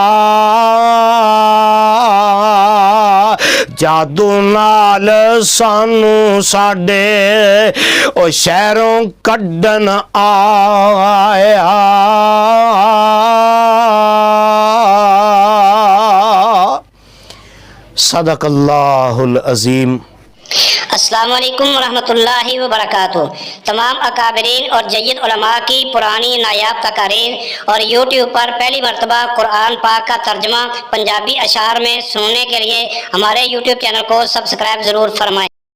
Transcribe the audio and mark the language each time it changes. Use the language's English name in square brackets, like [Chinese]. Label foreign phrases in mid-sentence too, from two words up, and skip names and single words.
[Punjabi] جادو نال سانوں ساڈے او شہروں کڈن آیا [Arabic] صدق الله العظيم. السلام عليكم ورحمة الله وبركاته. [Urdu] تمام اکابرین اور جید علما کی پرانی نایاب تقاریر اور یوٹیوب پر پہلی مرتبہ قرآن پاک کا ترجمہ پنجابی اشعار میں سننے کے لیے ہمارے یوٹیوب چینل کو سبسکرائب ضرور فرمائیں.